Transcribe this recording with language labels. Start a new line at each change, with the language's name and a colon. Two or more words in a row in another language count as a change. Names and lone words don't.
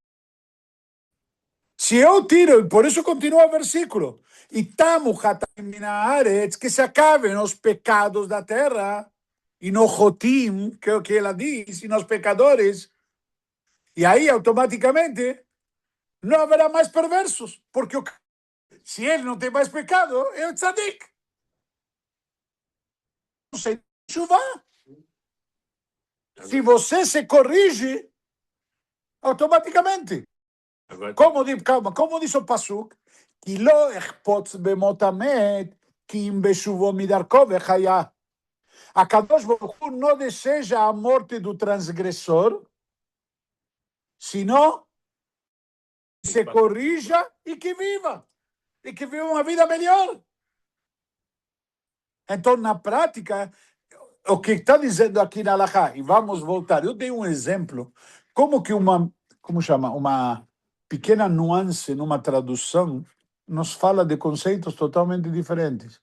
Portuguese: Se eu tiro, e por isso continua o versículo, e que se acabem os pecados da terra, e no Jotim, que é o que ela diz, e nos pecadores, e aí automaticamente não haverá mais perversos, porque se ele não tem mais pecado, é o tzadik. Sem chuva. Se você se corrige, automaticamente. Como diz o Pasuk?
Hebrew: כי לא אחפוץ במות המת, כי אם בשובו מדרכו וחיה. הקדוש ברוך הוא
Portuguese: não deseja a morte do transgressor, senão se corrija e que viva uma vida melhor. Então, na prática, o que está dizendo aqui na Halachá, e vamos voltar, eu dei um exemplo, como que uma pequena nuance numa tradução nos fala de conceitos totalmente diferentes.